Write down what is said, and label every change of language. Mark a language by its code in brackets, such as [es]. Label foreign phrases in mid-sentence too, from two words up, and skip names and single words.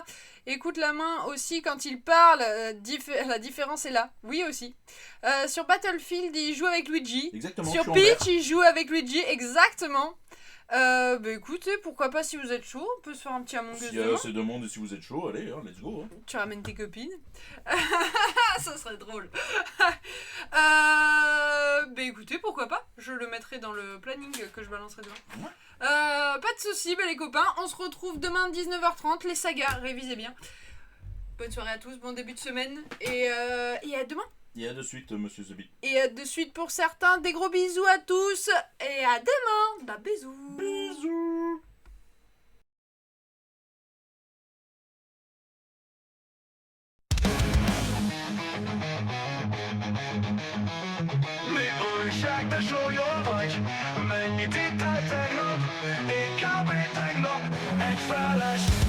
[fr] Écoute la main aussi quand il parle, la différence est là. Oui aussi. Sur Battlefield, il joue avec Luigi. Exactement. Sur Peach, il joue avec Luigi, exactement. Bah écoutez, pourquoi pas si vous êtes chaud, on peut se faire un petit Among Us S'il y a demain. assez de monde et si vous êtes chaud, allez, hein, [en] let's go. [fr] Hein. Tu ramènes tes copines. Ça serait drôle. Bah écoutez, pourquoi pas. Je le mettrai dans le planning que je balancerai demain. Ouais. Pas de soucis, les copains. On se retrouve demain 19h30. Les sagas, révisez bien. Bonne soirée à tous, bon début de semaine. Et à demain. Et à de suite, monsieur Zebi. Et à de suite pour certains. Des gros bisous à tous. Et à demain. Bah bisous. Bisous. [hu] Mi újság, de sólyom vagy? Mennyit ittál tegnap? Én kb. Tegnap egy feles.